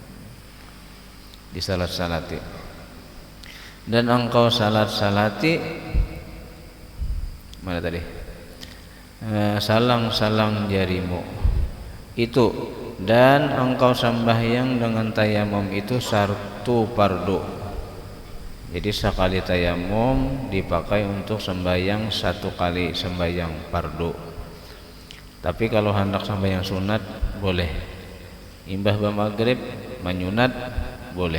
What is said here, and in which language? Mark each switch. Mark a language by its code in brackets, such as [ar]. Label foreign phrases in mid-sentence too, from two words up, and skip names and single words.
[id] Disalat-salati. Dan engkau salat-salati mana tadi? [bjn] Salang-salang jarimu itu, dan engkau sembahyang dengan tayamum itu sartu pardu. [id] Jadi sekali tayamum dipakai untuk sembahyang 1 kali sembahyang pardu. Tapi kalau hendak sembahyang sunat boleh, imbah maghrib menyunat boleh.